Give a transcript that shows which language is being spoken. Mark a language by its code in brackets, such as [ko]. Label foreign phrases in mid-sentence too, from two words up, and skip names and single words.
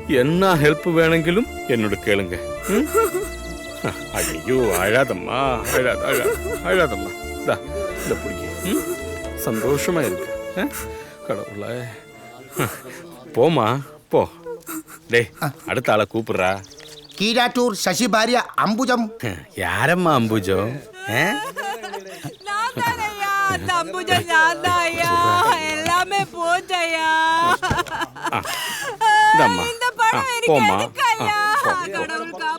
[ta] என்ன ஹெல்ப் வேணுங்கிலும் என்னோட கேளுங்க. ஐயோ அழாதம்மா, அழாதம்மா. இதை பிடிக்க சந்தோஷமா இருக்கு. கடவுள போமா போ. டேய் அடுத்த ஆளை கூப்பிடுறா. [ml] കീഴാറ്റൂർ ശശി ഭാര്യ അംബുജം. [ta] யாரம்மா அம்புஜம்? எல்லாமே போச்சையா. இந்தம்மா இந்த படம் போமா. எனக்கு கடவுள்